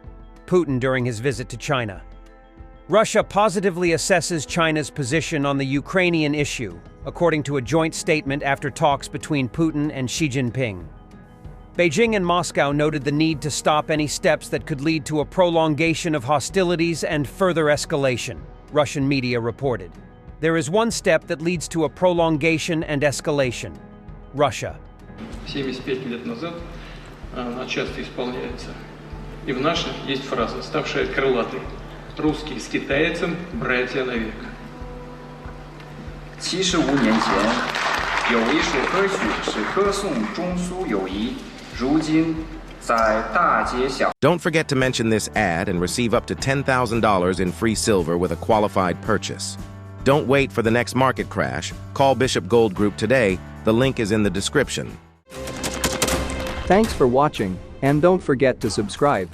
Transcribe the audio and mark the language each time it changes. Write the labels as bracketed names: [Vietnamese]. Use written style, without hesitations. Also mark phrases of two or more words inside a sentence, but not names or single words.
[English] Putin during his visit to China. Russia positively assesses China's position on the Ukrainian issue, according to a joint statement after talks between Putin and Xi Jinping. Beijing and Moscow noted the need to stop any steps that could lead to a prolongation of hostilities and further escalation, Russian media reported. There is one step that leads to a prolongation and escalation. Russia. [Russian] 75 лет назад она часто исполняется. И в наших есть фраза, ставшая крылатой. Русские с китайцем братья навек. [Chinese] 75 年前，有一首歌曲是歌颂中苏友谊，如今在大街小。 [English] Don't forget to mention this ad and receive up to $10,000 in free silver with a qualified purchase. Don't wait for the next market crash. Call Bishop Gold Group today. The link is in the description. Thanks for watching, and don't forget to subscribe.